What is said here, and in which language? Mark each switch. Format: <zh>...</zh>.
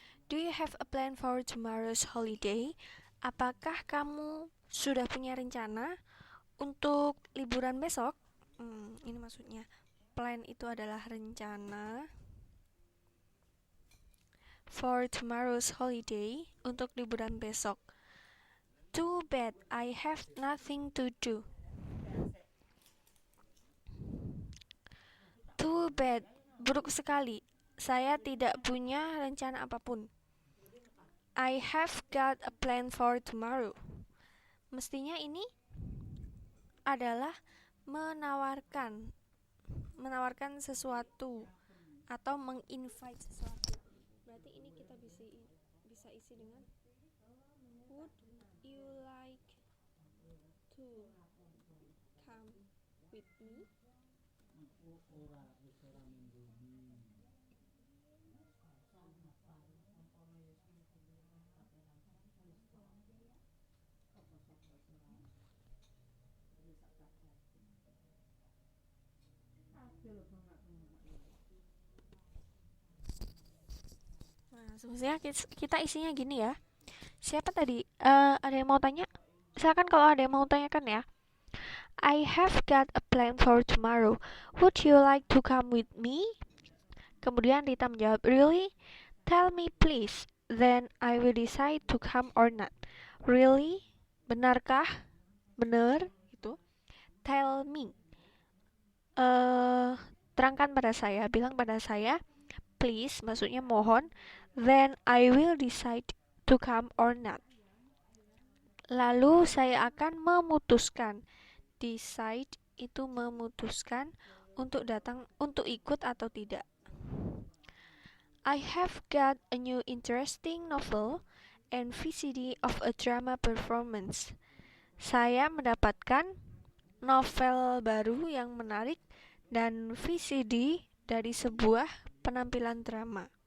<en>Do you have a plan for tomorrow's holiday?</en> <id>Apakah kamu sudah punya rencana untuk liburan besok? Ini maksudnya. Plan itu adalah rencana.</id> <en>For tomorrow's holiday,</en> <id>untuk liburan besok.</id> <en>Too bad, I have nothing to do. Too bad,</en> <id>buruk sekali. Saya tidak punya rencana apapun.</id> <en>I have got a plan for tomorrow.</en> <id>Mestinya ini adalah menawarkan sesuatu atau menginvite sesuatu. Berarti ini kita bisa isi dengan</id> <en>would you like to come with me?</en> <id>Nah, sebenarnya kita isinya gini ya. Siapa tadi? Ada yang mau tanya? Silakan kalau ada yang mau tanyakan ya.</id> <en>I have got a plan for tomorrow. Would you like to come with me?</en> <id>Kemudian Rita menjawab,</id> <en>really? Tell me please, then I will decide to come or not. Really?</en> <id>Benarkah? Benar? Itu.</id> <en>Tell me.</en> <id>Terangkan pada saya, bilang pada saya, please, maksudnya mohon,</id> <en>then I will decide to come or not.</en> <id>Lalu saya akan memutuskan. Decide itu memutuskan untuk datang, untuk ikut atau tidak.</id> <en>I have got a new interesting novel and VCD of a drama performance.</en> <id>Saya mendapatkan novel baru yang menarik dan VCD dari sebuah penampilan drama.</id>